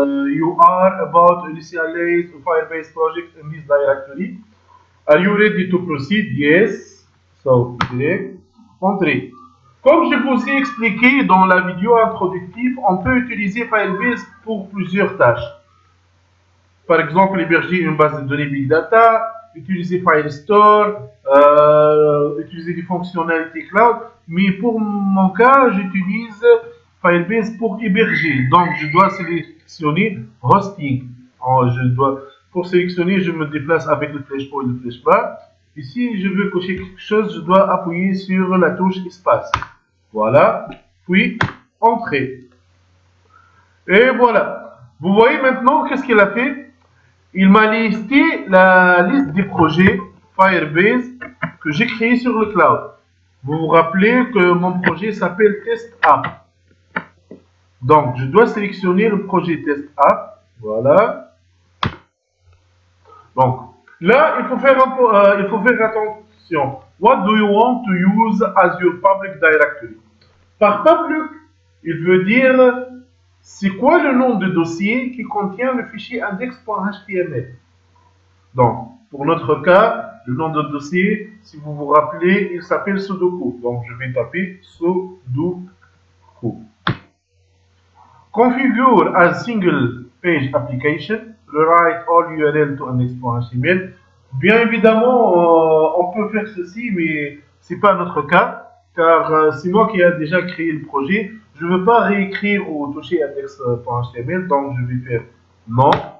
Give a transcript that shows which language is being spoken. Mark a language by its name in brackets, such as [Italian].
[English] You are about to initialize a Firebase project in this directory. Are you ready to proceed? Yes. So, entrée. [French] Comme je vous ai expliqué dans la vidéo introductive, on peut utiliser Firebase pour plusieurs tâches. Par exemple, héberger une base de données Big Data, utiliser Firestore, utiliser des fonctionnalités cloud. Mais pour mon cas, j'utilise Firebase pour héberger. Donc, je dois sélectionner Hosting. Pour sélectionner, je me déplace avec le flèche haut et le flèche bas. Et si je veux cocher quelque chose, je dois appuyer sur la touche Espace. Voilà. Puis, Entrée. Et voilà. Vous voyez maintenant qu'est-ce qu'il a fait? Il m'a listé la liste des projets Firebase que j'ai créés sur le cloud. Vous vous rappelez que mon projet s'appelle Test App. Donc, je dois sélectionner le projet Test App. Voilà. Donc, là, il faut faire attention. [English] What do you want to use as your public directory? [French] Par public, il veut dire c'est quoi le nom de dossier qui contient le fichier index.html. Donc, pour notre cas, le nom de dossier, si vous vous rappelez, il s'appelle Sudoku. Donc, je vais taper Sudoku. [English] Configure as single page application. Rewrite all URL to index.html. [French] Bien évidemment, on peut faire ceci, mais ce n'est pas notre cas, car c'est moi qui ai déjà créé le projet. Je ne veux pas réécrire ou toucher index.html, donc je vais faire non.